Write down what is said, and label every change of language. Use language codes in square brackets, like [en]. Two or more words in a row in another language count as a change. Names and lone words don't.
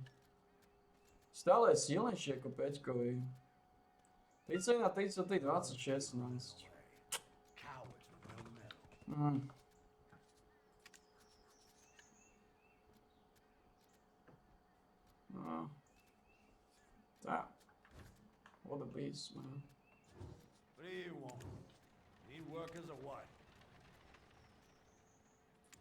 [sk] Stále je silnejší ako 5-kový. 30 na 33, 26, 16. No. Tak. [en] What a beast, man. What do you want? Need workers or what?